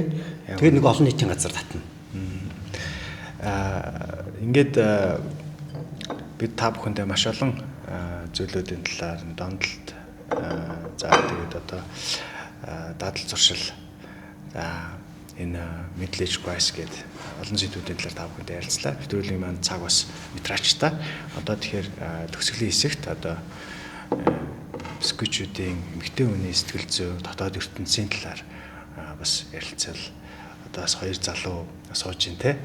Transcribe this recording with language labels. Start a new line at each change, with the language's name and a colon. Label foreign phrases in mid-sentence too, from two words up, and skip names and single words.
Mongolian: Тэгээ нэг олон нийтийн газар татна. Ингээд бид та бүхэндээ маш олон зүйлүүдийн талаар донтолт за тэгээд одоо дадал зуршил за энэ
English: middle-age crisis
Mongolian: гэдэг олон зүйлүүдийн талаар та бүхэндээ ярилцлаа. Нэвтрүүлгийн маань цаг бас метрачтай. Одоо тэгэхээр төгсгөлийн хэсэгт одоо бисквичүүдийн эмэгтэй хүний сэтгэл зүй, дотоод ертөнцийн талаар бас ярилцвал одоо бас хоёр залуу сууж ин тэ.